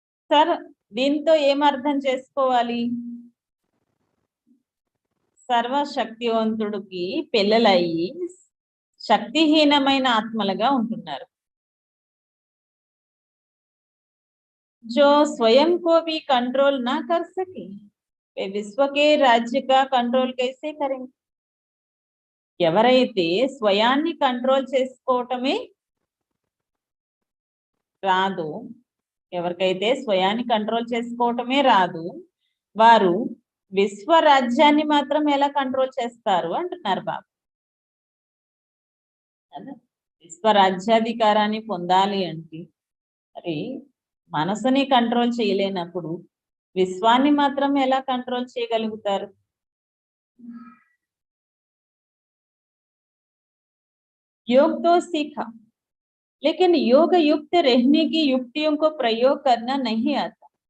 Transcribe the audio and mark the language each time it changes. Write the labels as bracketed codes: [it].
[te] Sir దీంతో ఏం అర్థం చేసుకోవాలి? సర్వశక్తివంతుడికి పిల్లలయ్యి శక్తిహీనమైన ఆత్మలుగా ఉంటున్నారు. [hi] जो स्वयं को भी कंट्रोल ना कर सके वे विश्व के राज्य का कंट्रोल कैसे करेंगे? [te] ఎవరైతే స్వయాన్ని కంట్రోల్ చేసుకోవటమే రాదు, ఎవరికైతే స్వయాన్ని కంట్రోల్ చేసుకోవటమే రాదు, వారు విశ్వరాజ్యాన్ని మాత్రం ఎలా కంట్రోల్ చేస్తారు అంటున్నారు బాబు. విశ్వరాజ్యాధికారాన్ని పొందాలి అంటే మరి మనసుని కంట్రోల్ చేయలేనప్పుడు విశ్వాన్ని మాత్రం ఎలా కంట్రోల్ చేయగలుగుతారు? [hi] योग तो सीखा, लेकिन योग युक्त रहने की युक्तियों को प्रयोग करना नहीं आता.